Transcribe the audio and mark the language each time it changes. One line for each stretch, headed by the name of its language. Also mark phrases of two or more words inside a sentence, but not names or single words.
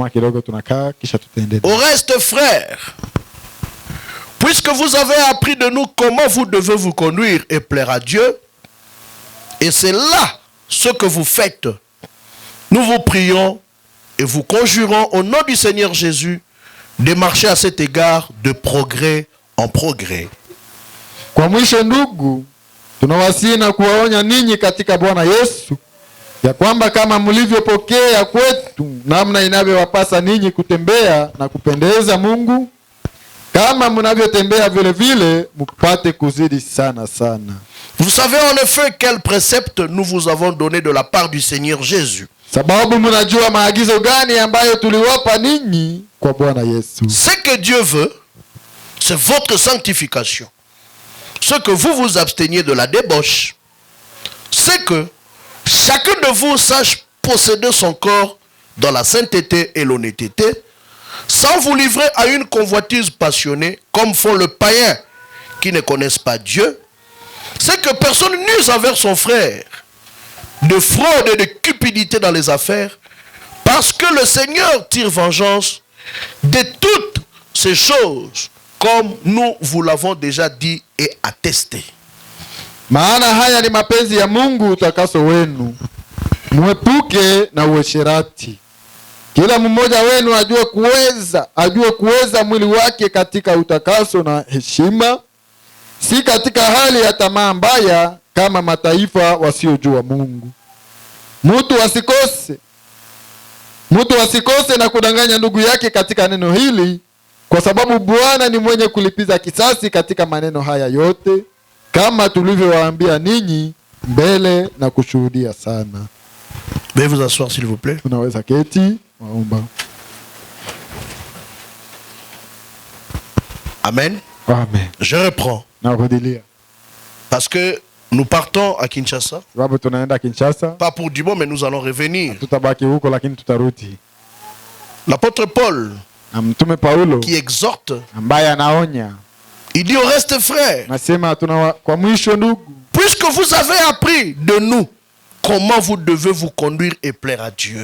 French: Au reste, frères, puisque vous avez appris de nous comment vous devez vous conduire et plaire à Dieu, et c'est là ce que vous faites, nous vous prions et vous conjurons au nom du Seigneur Jésus de marcher à cet égard de progrès en progrès.
Swahili: Kwa mwisho ndugu, tunawasihi na kuwaonya ninyi katika Bwana Yesu ya kwamba kama mlivyopokea kwetu namna inavyowapasa ninyi kutembea na kupendeza Mungu, kama mnavyotembea vile vile mpate kuzidi sana sana.
French: Vous savez en effet quel précepte nous vous avons donné de la part du Seigneur Jésus.
Swahili: Sababu mnajua maagizo gani ambayo tuliwapa ninyi kwa Bwana Yesu.
French: Ce que Dieu veut, c'est votre sanctification. Ce que vous vous absteniez de la débauche, c'est que chacun de vous sache posséder son corps dans la sainteté et l'honnêteté, sans vous livrer à une convoitise passionnée, comme font les païens qui ne connaissent pas Dieu. C'est que personne n'use envers son frère de fraude et de cupidité dans les affaires, parce que le Seigneur tire vengeance de toutes ces choses, comme nous vous l'avons déjà dit et attesté.
Swahili: Maana haya ni mapenzi ya Mungu utakaso wenu, muepuke na uasherati. Kila mmoja wenu ajue kuweza mwili wake katika utakaso na heshima, si katika hali ya tamaa mbaya kama mataifa wasiojua Mungu. Mtu asikose na kudanganya ndugu yake katika neno hili, kwa sababu Bwana ni mwenye kulipiza kisasi katika maneno haya yote, kama tulivyowaambia ninyi mbele na kushuhudia sana.
French: Veuillez vous asseoir s'il vous plaît.
Swahili: Unaweza keti, waomba. Amen. Amen.
French: Je reprends. Parce que nous partons à Kinshasa. Pas pour du bon, mais nous allons revenir. L'apôtre Paul, qui exhorte, il dit au reste frères, puisque vous avez appris de nous comment vous devez vous conduire et plaire à Dieu.